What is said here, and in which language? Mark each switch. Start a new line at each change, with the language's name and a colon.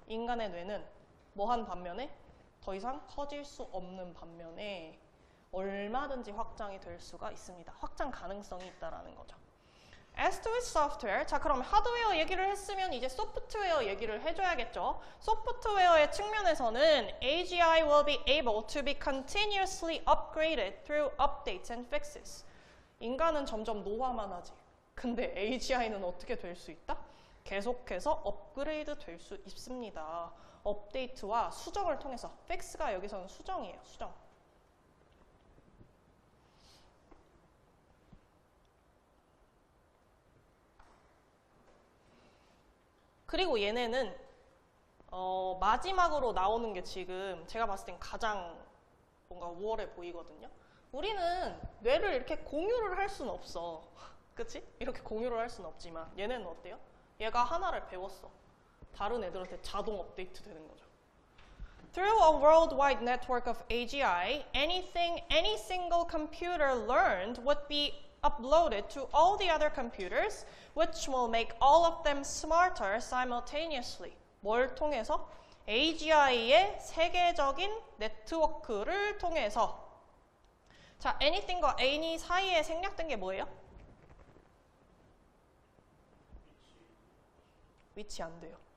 Korean: 인간의 뇌는 뭐한 반면에 더 이상 커질 수 없는 반면에 얼마든지 확장이 될 수가 있습니다. 확장 가능성이 있다라는 거죠.
English: As to its software,
Korean: 자 그럼 하드웨어 얘기를 했으면 이제 소프트웨어 얘기를 해줘야겠죠. 소프트웨어의 측면에서는
English: AGI will be able to be continuously upgraded through updates and fixes.
Korean: 인간은 점점 노화만 하지. 근데 AGI는 어떻게 될 수 있다? 계속해서 업그레이드 될 수 있습니다. 업데이트와 수정을 통해서. 픽스가 여기서는 수정이에요. 수정. 그리고 얘네는 마지막으로 나오는 게 지금 제가 봤을 땐 가장 뭔가 우월해 보이거든요. 우리는 뇌를 이렇게 공유를 할 수는 없어. 그치? 이렇게 공유를 할 수는 없지만 얘네는 어때요? 얘가 하나를 배웠어. 다른 애들한테 자동 업데이트 되는 거죠.
English: Through a worldwide network of AGI, anything any single computer learned would be uploaded to all the other computers, which will make all of them smarter simultaneously.
Korean: 뭘 통해서? AGI의 세계적인 네트워크를 통해서. 자, anything과 any 사이에 생략된 게 뭐예요? 위치 안 돼요.